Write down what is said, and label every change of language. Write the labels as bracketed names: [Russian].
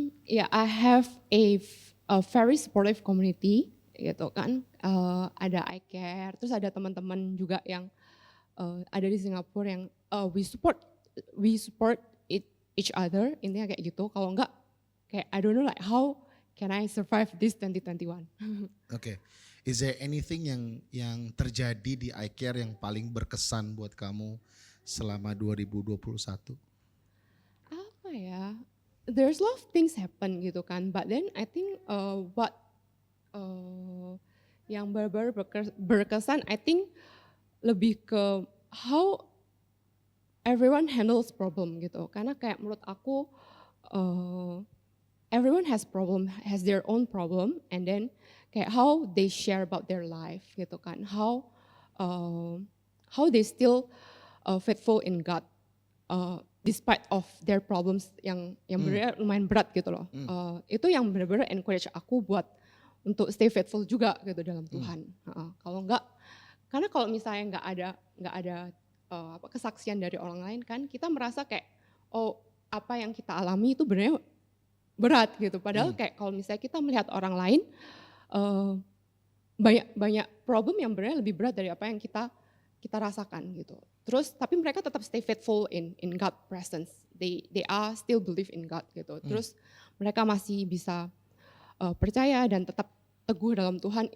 [English] I have a very supportive community [Indonesian] gitu kan. Ada I Care, terus ada teman-teman juga yang ada di Singapura yang [English] we support each other, [Indonesian] intinya kayak gitu. Kalau enggak kayak [English] I don't know like how can I survive this 2021? Okay. [Indonesian] Is there anything yang terjadi di iCare yang paling berkesan buat kamu selama 2021? [English] ya, there's a lot of things happen gitu kan, but then I think what yang benar-benar berkesan, I think [Indonesian] lebih ke [English] how everyone handles problem gitu. [Indonesian] Karena kayak menurut aku [English] everyone has their own problem, and then kayak how they share about their life gitu kan, how they still faithful in God despite of their problems [Indonesian] yang benar lumayan berat gitu loh. Itu yang benar-benar [English] encourage [Indonesian] aku buat untuk [English] stay faithful [Indonesian] juga gitu dalam Tuhan. Kalau enggak, karena kalau misalnya nggak ada kesaksian dari orang lain kan, kita merasa kayak oh apa yang kita alami itu benar berat gitu. Padahal kayak kalau misalnya kita melihat orang lain banyak problem yang benar lebih berat dari apa yang kita rasakan gitu. Terus tapi mereka tetap [English] stay faithful in God presence. They are still believe in God gitu. [Indonesian] Terus mereka masih bisa percaya dan tetap teguh dalam Tuhan.